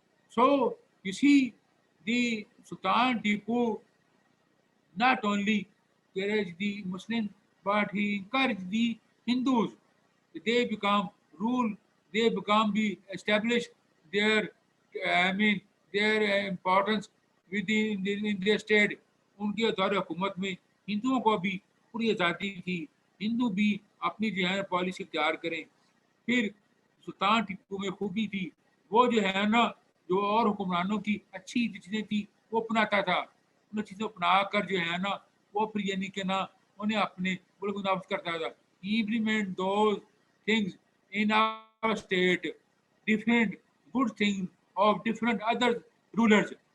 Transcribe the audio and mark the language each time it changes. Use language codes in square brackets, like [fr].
[en] So you see, the Sultan Tipu not only encouraged the Muslims, but he encouraged the Hindus. They become rule, they become the establish their, their importance in their state. [hi] उनके दौर हुकूमत में हिंदुओं को भी पूरी आज़ादी थी, हिंदू भी अपनी जो है पॉलिसी इख्तियार करें. फिर सुल्तान टीपू में खूबी थी, वो जो है ना, जो और हुक्मरानों की अच्छी चीज़ें थी वो अपनाता था. उन चीज़ों अपना कर जो है ना, वो फिर यानी कि ना उन्हें अपने मुल्क में नाफिज करता था. [en] Implement those things in our state, different good things of different other rulers.